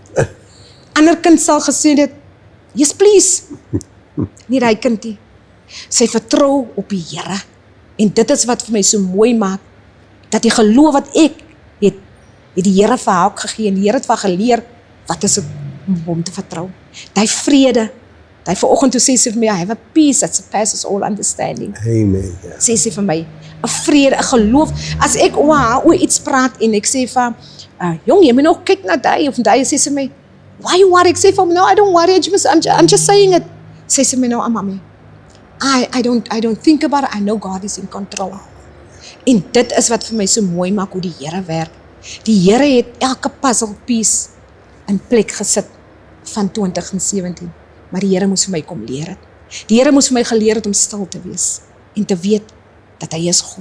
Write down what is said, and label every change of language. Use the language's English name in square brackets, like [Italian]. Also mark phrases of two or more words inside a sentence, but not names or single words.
[Afrikaans] Ander kind sal gesê het, [English] yes please, [Afrikaans] nie die kind nie. Sy vertrou op die Here, en dit is wat vir my so mooi maak, dat die geloof wat ek het die Here vir haar ook gegee, en die Here het vir haar geleer, wat is dit om hom te vertrou? Die vrede, die vanoggend toe sê sy vir my, [English] I have a peace that surpasses all understanding. [Afrikaans] Amen. Ja. Sê sy vir my, 'n vrede, 'n geloof, as ek oor iets praat, en ek sê vir jong, jy moet nog kyk na die, of die sê sy my, [English] why you worry? [Afrikaans] Ek sê vir my, [English] no, I don't worry, I'm just saying it. [Afrikaans] Sê sy my nou, [English] mommy, I don't think about it, I know God is in control. [Afrikaans] En dit is wat vir my so mooi maak, hoe die Here werk. Die Here het elke [English] puzzle piece [Afrikaans] in plek gesit van 2017, maar die Here moes vir my kom leer het. Die Here moes vir my geleer het om stil te wees, en te weet, dat hy is God.